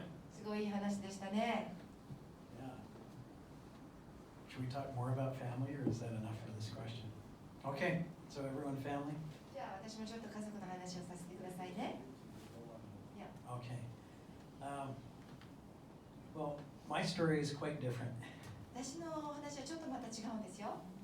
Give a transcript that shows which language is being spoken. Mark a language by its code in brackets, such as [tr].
[ja] すごいいい話でしたね。 [en] Yeah. Should we talk more about family, or is that enough for this question? Okay, so everyone family? [ja] じゃあ私もちょっと家族の話をさせてくださいね。 [en] Okay. Well, my story is quite different. [ja] 私のお話はちょっとまた違うんですよ。